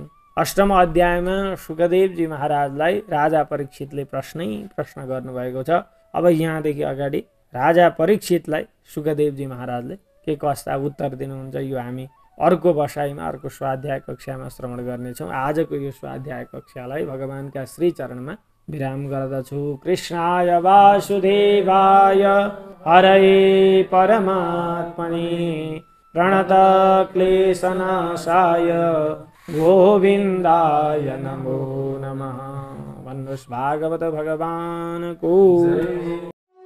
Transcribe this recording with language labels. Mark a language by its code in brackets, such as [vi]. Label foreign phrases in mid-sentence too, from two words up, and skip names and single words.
[ne] 8औं अध्यायमा सुखदेवजी महाराजलाई राजा परीक्षितले प्रश्न गर्नुभएको छ। अब यहाँदेखि अगाडि राजा परीक्षितलाई सुखदेवजी महाराजले के कस्ता उत्तर दिनुहुन्छ यो हामी अर्को बसाइमा, अर्को स्वाध्याय कक्षामा श्रवण गर्नेछौँ। आजको यो स्वाध्याय कक्षालाई भगवानका श्री चरणमा विराम गर्दछु। [sa] कृष्णाय वासुदेवाय हरये परमात्मने प्रणत क्लेशनाशाय गोविन्दाय नमो नमः। [ne] भन्नुहोस् भागवत भगवानको